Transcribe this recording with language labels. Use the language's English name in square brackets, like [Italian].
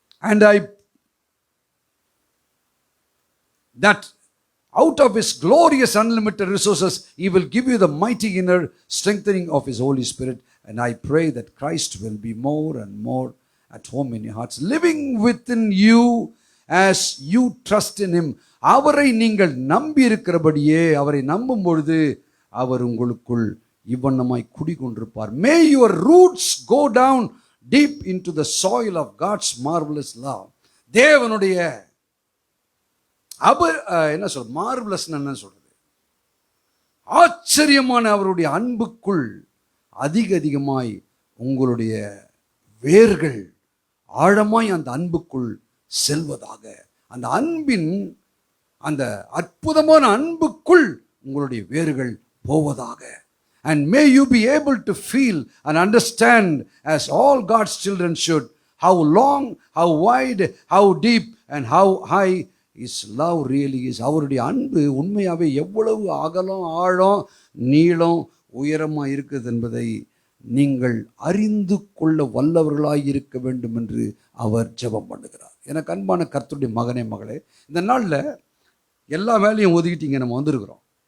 [English] And that out of his glorious unlimited resources he will give you the mighty inner strengthening of his Holy Spirit, and I pray that Christ will be more and more at home in your hearts, living within you as you trust in him. [Tamil] அவரை நீங்கள் நம்பி இருக்கிறபடியே, அவரை நம்பும் பொழுது அவர் உங்களுக்குள் இவ்வண்ணமாய் குடிகொண்டிருப்பார். [English] May your roots go down deep into the soil of God's marvelous love. [Tamil] தேவனுடைய என்ன சொல்ற, மார்வலஸ் என்ன சொல்றது, ஆச்சரியமான அவருடைய அன்புக்குள் அதிகமாய் உங்களுடைய வேர்கள் ஆழமாய் அந்த அன்புக்குள் செல்வதாக, அந்த அன்பின் அந்த அற்புதமான அன்புக்குள் உங்களுடைய வேர்கள் போவதாக. [English] And may you be able to feel and understand, as all God's children should, how long, how wide, how deep and how high his love really is. [Tamil] அவருடைய அன்பு உண்மையாகவே எவ்வளவு அகலம், ஆழம், நீளம், உயரமாக இருக்குது என்பதை நீங்கள் அறிந்து கொள்ள வல்லவர்களாய் இருக்க வேண்டும் என்று அவர் ஜெபம் பண்ணுகிறார். எனக்கு அன்பான கர்த்தருடைய மகனே, மகளே, இந்த நாளில் எல்லா வேலையும் ஒதுக்கிட்டீங்க, நம்ம வந்திருக்கிறோம்.